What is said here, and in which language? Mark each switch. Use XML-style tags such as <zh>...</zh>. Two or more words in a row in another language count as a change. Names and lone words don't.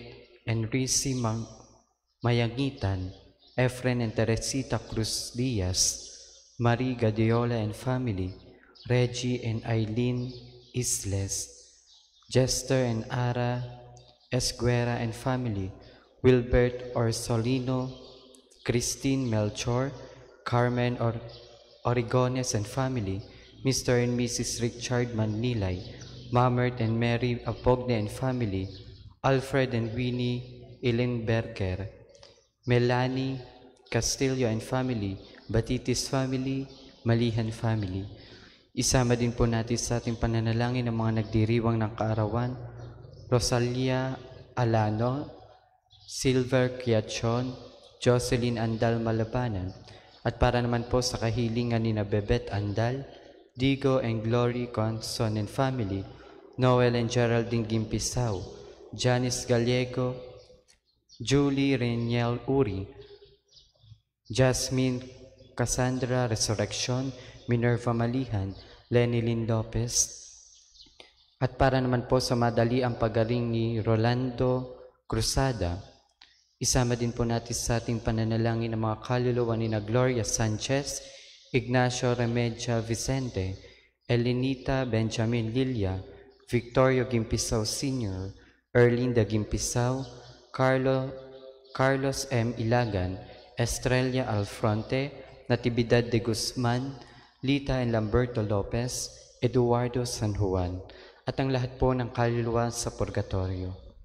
<en>and Risi Mayangitan, Efren and Teresita Cruz Diaz, Marie Gadiola and family, Reggie and Eileen Isles, Jester and Ara Esguera and family, Wilbert Orsolino, Christine Melchor, Carmen Origones and family, Mr. and Mrs. Richard Manilay, Mamert and Mary Apogne and family, Alfred and Winnie Ilenberger, Melanie Castillo and family, Batitis family, Malihan family.</en> <tl>Isama din po natin sa ating pananalangin ang mga nagdiriwang ng kaarawan, Rosalia Alano, Silver Quiachon, Jocelyn Andal Malabanan, at para naman po sa kahilingan ni Bebet Andal, Digo and Glory Conson</tl> <en>and family,</en> <tl>Noel and Geraldine Gimpisaw, Janice Gallego, Julie Reniel Uri, Jasmine Cassandra Resurrection, Minerva Malihan, Lenny Lynn Lopez, at para naman po sa madali ang pagaling ni Rolando Cruzada. Isama din po natin sa ating pananalangin ang mga kaluluwa ni Gloria Sanchez, Ignacio Remedia Vicente, Elenita Benjamin Lilia, Victorio Gimpisaw Sr., Erlinda Gimpisaw, Carlos M. Ilagan, Estrella Alfronte, Natividad de Guzman, Lita and Lamberto Lopez, Eduardo San Juan, at ang lahat po ng kaluluwa sa purgatorio.</tl>